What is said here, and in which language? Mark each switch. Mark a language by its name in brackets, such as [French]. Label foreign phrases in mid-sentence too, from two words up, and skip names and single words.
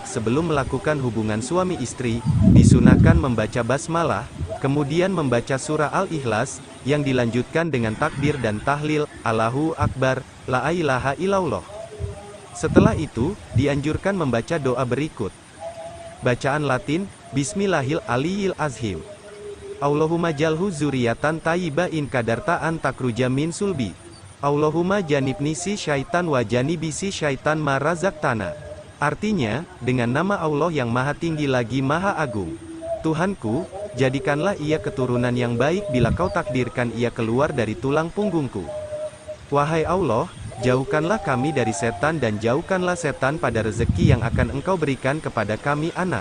[Indonesian] Sebelum melakukan hubungan suami istri, disunahkan membaca basmalah, kemudian membaca surah Al-Ikhlas, yang dilanjutkan dengan takbir dan tahlil, [Arabic] الله أكبر، لا إله إلا الله. [Indonesian] Setelah itu, dianjurkan membaca doa berikut. Bacaan Latin, [Arabic] بسم الله العلي العظيم. اللهم اجعله ذرية طيبة إن قدرت أن تخرج من صلبي. اللهم جنبني الشيطان وجنب الشيطان ما رزقتنا. [Indonesian] Artinya, dengan nama Allah yang maha tinggi lagi maha agung. Tuhanku, jadikanlah ia keturunan yang baik bila kau takdirkan ia keluar dari tulang punggungku. Wahai Allah, jauhkanlah kami dari setan dan jauhkanlah setan pada rezeki yang akan engkau berikan kepada kami anak.